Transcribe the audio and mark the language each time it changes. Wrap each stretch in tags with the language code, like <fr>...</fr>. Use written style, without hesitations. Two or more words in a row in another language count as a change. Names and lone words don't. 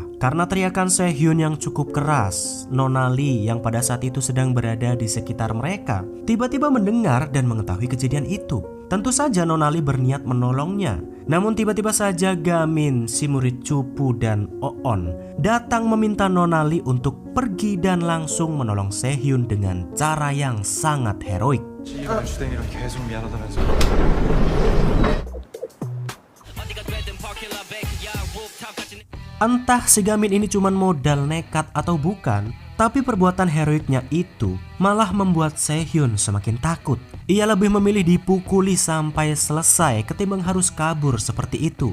<id>Karena teriakan Se-hyun yang cukup keras, Nona Lee yang pada saat itu sedang berada di sekitar mereka tiba-tiba mendengar dan mengetahui kejadian itu. Tentu saja Nona Lee berniat menolongnya. Namun tiba-tiba saja Gamin, si murid cupu dan OON datang meminta Nona Lee untuk pergi dan langsung menolong Se-hyun dengan cara yang sangat heroik.</id> <ko>이번 주댕이랑 계속 미안하다면서.</ko> <id>Entah si Gamin ini cuma modal nekat atau bukan, tapi perbuatan heroiknya itu malah membuat Se-hyun semakin takut. Ia lebih memilih dipukuli sampai selesai ketimbang harus kabur seperti itu.</id>